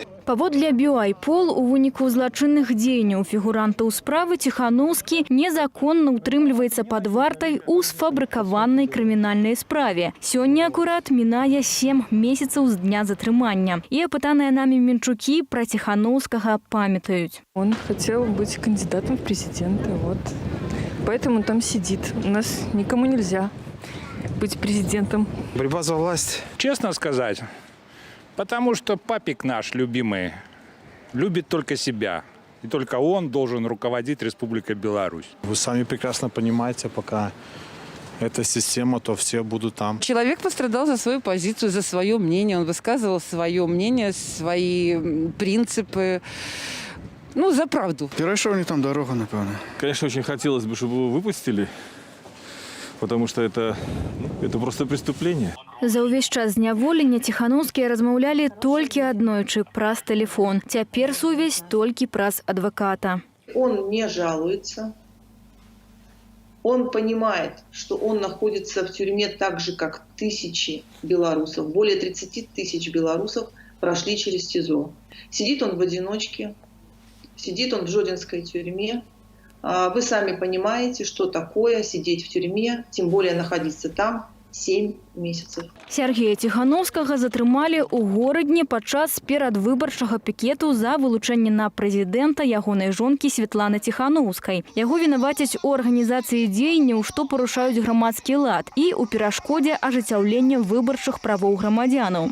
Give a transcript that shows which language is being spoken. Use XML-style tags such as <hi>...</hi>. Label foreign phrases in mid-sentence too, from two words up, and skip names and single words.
<be>Паводле «Байпол», у выніку злачынных дзеянняў фігурантаў справы Тихановскі незаконна утрымліваецца пад вартай у сфабрыкаванай крымінальнай справе. Сёння акурат мінае 7 месяцаў з дня затрымання. І апытаныя намі Менчукі пра Тихановскага памятаюць.</be> <ru>Он хотел быть кандидатом в президенты, вот. Поэтому там сидит. У нас никому нельзя быть президентом. Борьба за власть. Честно сказать, потому что папик наш любимый любит только себя. И только он должен руководить Республикой Беларусь. Вы сами прекрасно понимаете, пока эта система, то все будут там. Человек пострадал за свою позицию, за свое мнение. Он высказывал свое мнение, свои принципы. Ну, за правду.</ru> <uk>Перейшов не там дорога, напевно.</uk> <ru>Конечно, очень хотелось бы, чтобы его выпустили. Потому что это просто преступление.</ru> <be>За ўвесь час зняволення Тихановскія размаўлялі толькі аднойчы праз тэлефон. Цяпер сувязь толькі праз адвоката.</be> <ru>Он не жалуется. Он понимает, что он находится в тюрьме так же, как тысячи белорусов. Более 30 тысяч белорусов прошли через СИЗО. Сидит он в одиночке. Сидит он в Жодинской тюрьме. Вы сами понимаете, что такое сидеть в тюрьме, тем более находиться там 7 месяцев.</ru> <be>Сергея Ціхановскага затрымалі ў горадні падчас перадвыбарчага пікету за вылучэнне на прэзідэнта ягонай жонкі Светланы Ціхановскай. Яго вінавацяць у арганізацыі дзеянняў, што парушаюць грамадскі лад і ў перашкодзе ажыццяўлення выбарчых правоў грамадзянаў.</be>